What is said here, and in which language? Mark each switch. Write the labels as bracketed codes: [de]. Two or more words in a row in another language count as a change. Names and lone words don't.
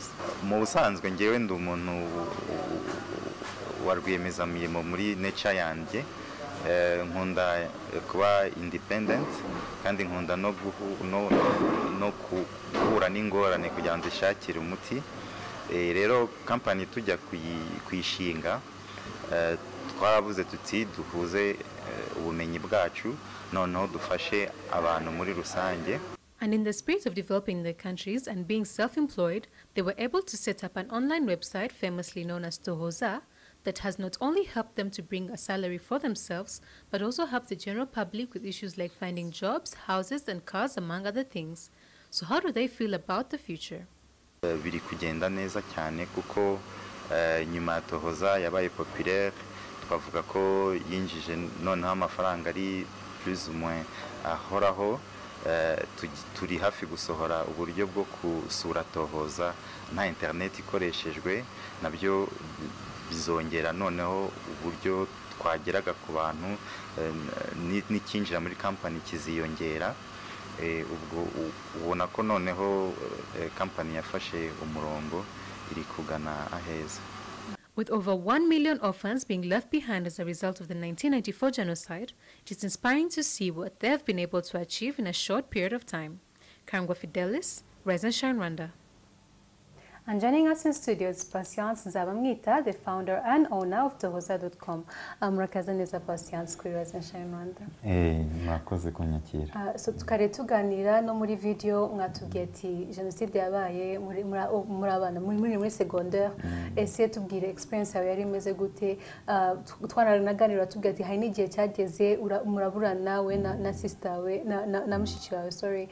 [rw] Mu busanzwe ngewe ndi umuntu wa rwiyemezamirimo muri nature yanjye, nkunda kuba independent kandi nkunda no guhura n'ingorane kugira ngo zishakire umuti. Rero company tujya kuyishinga twaravuze tuti duhuze ubumenyi bwacu noneho dufashe abantu muri rusange. [en] And in the spirit of developing their countries and being self-employed, they were able to set up an online website famously known as Tohoza that has not only helped them to bring a salary for themselves, but also helped the general public with issues like finding jobs, houses, and cars, among other things. So how do they feel about the future? [rw] Biri kugenda neza cyane kuko nyuma ya Tohoza yabaye populaire, twavuga ko yinjije noneho amafaranga ari [fr] plus ou moins [rw] ahoraho. Turi hafi gusohora uburyo bwo kusura Tohoza nta internet ikoreshejwe, nabyo bizongera noneho uburyo twageraga ku bantu n'ikinjira muri company kiziyongera. Ubwo ubona ko noneho company yafashe umurongo iri kugana aheza. [en] With over 1 million orphans being left behind as a result of the 1994 genocide, it is inspiring to see what they have been able to achieve in a short period of time. Kangwa Fidelis, Rise and Shine Rwanda. And joining us in studio is Patience Nzabamwita, the founder and owner of Tohoza.com. [rw] Murakaza neza Patience kuri Rise and Shine Rwanda. Mwakoze kunyakira. So tukare tuganira no muri video mwatubwiye ati genocide yabaye muri abana muri secondaire. Ese tubwire experience yawe yari imeze gute? Twaranaganira tubwiye ati hari n'igihe cyageze murabura nawe na sister we na mushiki wawe, sorry.